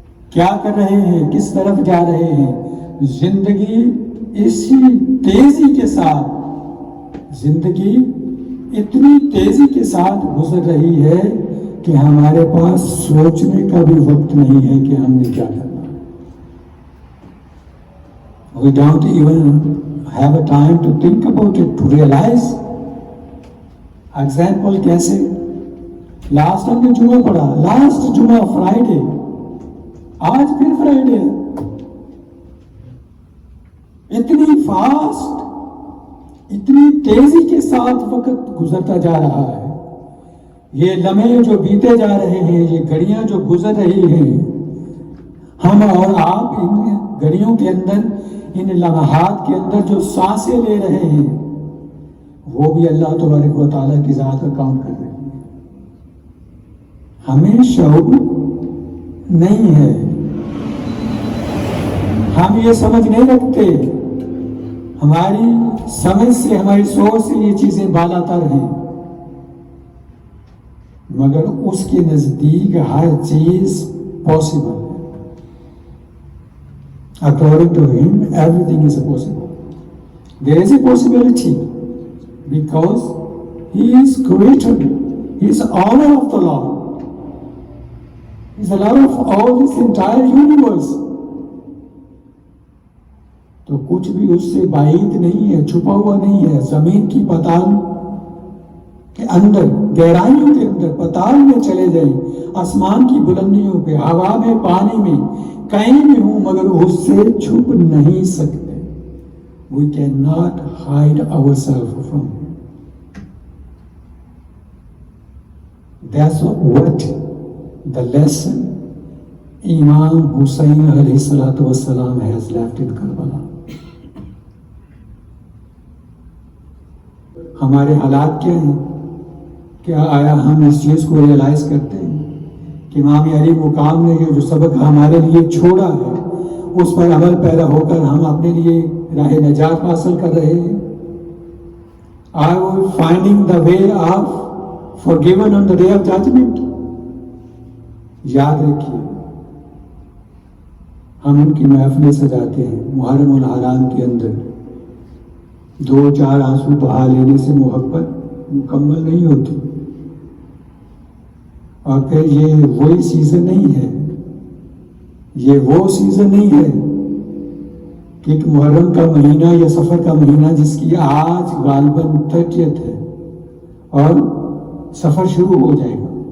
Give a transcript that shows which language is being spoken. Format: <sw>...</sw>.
<ur>کیا کر رہے ہیں، کس طرف جا رہے ہیں؟ زندگی اسی تیزی کے ساتھ، زندگی اتنی تیزی کے ساتھ گزر رہی ہے کہ ہمارے پاس سوچنے کا بھی وقت نہیں ہے کہ ہم نے کیا کرنا.</ur> <en>We don't even have a time to think about it, to realize.</en> <ur>Example کیسے؟ لاسٹ ہم نے جمعہ پڑھا، لاسٹ جمعہ فرائیڈے، آج پھر فرائیڈے. اتنی فاسٹ، اتنی تیزی کے ساتھ وقت گزرتا جا رہا ہے. یہ لمحے جو بیتے جا رہے ہیں، یہ گھڑیاں جو گزر رہی ہیں، ہم اور آپ ان گھڑیوں کے اندر، ان لمحات کے اندر جو سانسیں لے رہے ہیں، وہ بھی اللہ تبارک و تعالیٰ کی ذات کا کام کر رہے ہیں. ہمیں شعور نہیں ہے، ہم یہ سمجھ نہیں رکھتے. ہماری سمجھ سے، ہماری سوچ سے یہ چیزیں بالا تر ہیں، مگر اس کے نزدیک ہر چیز پاسبل ہے.</ur> <en>According to him, everything is possible. There is a possibility because he is creator, he is owner of the Lord, he is the Lord of all this entire universe.</en> <ur>تو کچھ بھی اس سے بعید نہیں ہے، چھپا ہوا نہیں ہے. زمین کی پتال کے اندر، گہرائیوں کے اندر، پتال میں چلے جائیں، آسمان کی بلندیوں پہ، ہوا میں، پانی میں، کہیں بھی ہوں، مگر اس سے چھپ نہیں سکتے.</ur> <en>We cannot hide ourselves from him. That's what the lesson Imam Hussain alayhi salatu wassalam has left in Karbala.</en> <ur>ہمارے حالات کیا ہیں؟ کیا آیا ہم اس چیز کو ریئلائز کرتے ہیں کہ امام علی مقام نے جو سبق ہمارے لیے چھوڑا ہے اس پر عمل پیرا ہو کر ہم اپنے لیے راہ نجات حاصل کر رہے ہیں.</ur> <en>Are we finding the way of forgiven on the day of judgment?</en> <ur>یاد رکھیے ہم ان کی محفلیں سجاتے ہیں محرم الحرام کے اندر. 2-4 آنسو بہا لینے سے محبت مکمل نہیں ہوتی. اور پھر یہ وہی سیزن نہیں ہے، یہ وہ سیزن نہیں ہے کہ ایک محرم کا مہینہ یا سفر کا مہینہ جس کی آج غالباً 30 ہے اور سفر شروع ہو جائے گا.</ur>